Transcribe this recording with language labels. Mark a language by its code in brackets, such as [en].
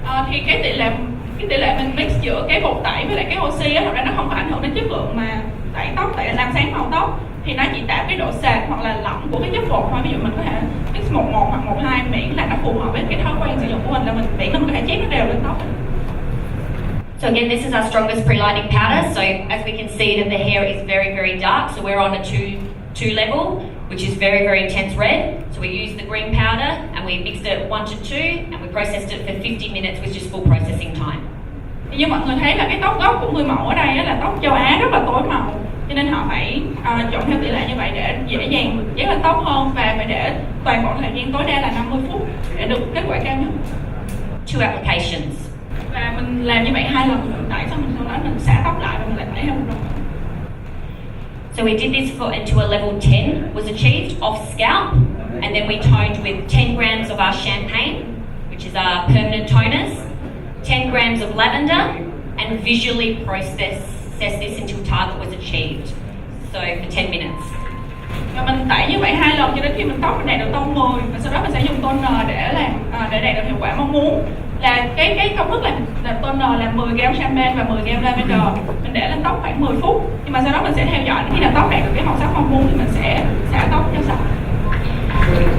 [vi] Thì cái tỷ lệ mình mix giữa cái bột tẩy với lại cái oxy á, thật ra nó không có ảnh hưởng đến chất lượng mà tẩy tóc, tại làm sáng màu tóc, thì nó chỉ tạo cái độ sệt hoặc là lỏng của cái chất bột thôi. Ví dụ mình có thể mix 1:1 hoặc 1:2 miễn là nó phù hợp với cái thói quen sử dụng của mình, là miễn là mình có thể chét nó đều lên tóc. [en] So again, this is our strongest pre-lighting powder. So as we can see that the hair is very, very dark. So we're on a two level, which is very, very intense red. So we used the green powder and we mixed it 1 to 2 and we processed it for 50 minutes with just full processing time. [vi] Như mọi người thấy là cái tóc gốc của người mẫu ở đây là tóc châu Á rất là tối màu, cho nên họ phải chọn theo tỷ lệ như vậy để dễ dàng dán lên tóc hơn, và phải để toàn bộ thời gian tối đa là 50 phút để được kết quả cao nhất. [en] 2 applications. [vi] Và mình làm như vậy 2 lần, tại sau đó mình xả tóc lại và mình lại tẩy thêm một lần. [en] So we did this until a level 10 was achieved off scalp, and then we toned with 10 grams of our champagne, which is our permanent toners, 10 grams of lavender, and visually process this until target was achieved. So for 10 minutes. [vi] Và mình tẩy như vậy 2 lần cho đến khi mình tóc đạt được tông 10, và sau đó mình sẽ dùng toner để đạt được hiệu quả mong muốn. Là cái công thức là toner là 10 g champagne và 10 g lavender. Mình để lên tóc khoảng 10 phút, nhưng mà sau đó mình sẽ theo dõi khi nào tóc đạt được cái màu sắc mong muốn thì mình sẽ xả tóc cho sạch.